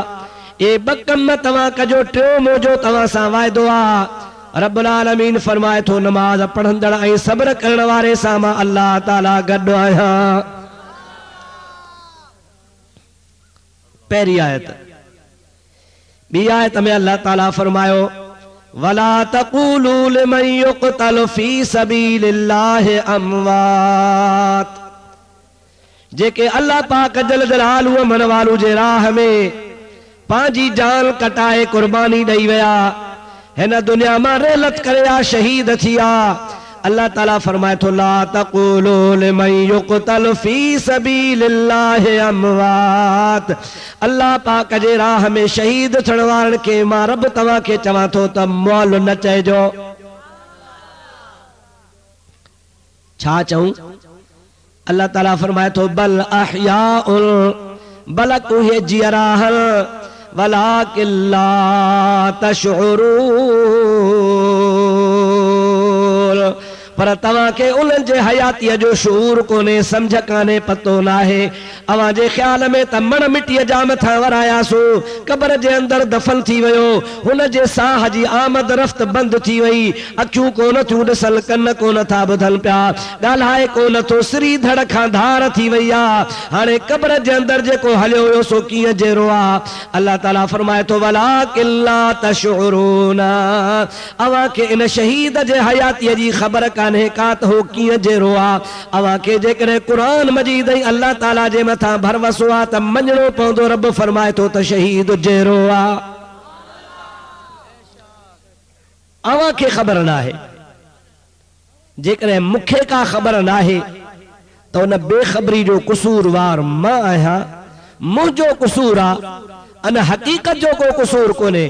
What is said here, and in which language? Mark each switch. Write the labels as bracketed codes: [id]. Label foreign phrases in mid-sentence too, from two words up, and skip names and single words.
[sd] ये ॿ कम तव्हां कजो, टियों मुंहिंजो तव्हां सां वाइदो आहे। रब्बुल आलमीन फरमाए थो, नमाज़ पढ़ंदड़ ऐं सब्र करण वारे सां मां अल्लाह ताला गॾु आहियां। पहिरीं आयत। ॿी आयत में अल्लाह ताला फरमायो, [ar] ولا تقولوا لمن يقتل في سبيل الله أموات. [sd] जेके अल्लाह पाक [ar] جل جلاله [sd] अमन वालू जे राह में पंहिंजी जान कटाए कुर्बानी ॾेई विया, हिन दुनिया मां रेलत करे शहीद थिया, अल्लाह ताला फरमाए तो [ar] لا تقولوا لمن يقتل في سبيل الله أموات. [sd] अल्लाह पाक जे राह में शहीद थियण वारनि खे मां रब तव्हां खे चवां थो त मौल न चइजो। छा चऊं? अल्लाह ताला फरमाए तो [ar] بل أحياء, [sd] बलक उहे जियराहन [ar] ولكن لا تشعرون, [sd] पर तव्हां खे उन्हनि जे हयातीअ जो शूर कोन्हे, सम्झ कान्हे, पतो नाहे। अवां जे ख्याल में त मण मिटीअ जा मथां वरायासो, क़बर जे अंदर दफ़न थी वियो, हुन जे साह जी आमद रफ़्त बंदि थी वई, अखियूं कोन थियूं ॾिसन, कन कोन था ॿुधनि पिया, ॻाल्हाए कोन थो, सिरी धड़ खां धार थी वई आहे। हाणे क़बर जे अंदर जेको हलियो हुयो सो कीअं जहिड़ो आहे? अल्लाह ताला फरमाए थो [ar] ولكن لا تشعرون, [sd] अवां खे इन शहीद जे हयातीअ जी ख़बर कान्हे का त हो कीअं जहिड़ो आहे। अवां खे जेकॾहिं क़ुरान मजीद ऐं अल्लाह ताला जे मथां भरवसो आहे त मञणो पवंदो। रब फरमाए थो त शहीद जहिड़ो आहे। अवां खे ख़बर नाहे, जेकॾहिं मूंखे का ख़बर नाहे त उन बेख़बरी जो कसूरवार मां आहियां, मुंहिंजो कसूर आहे, अन हक़ीक़त जो को कसूर कोन्हे।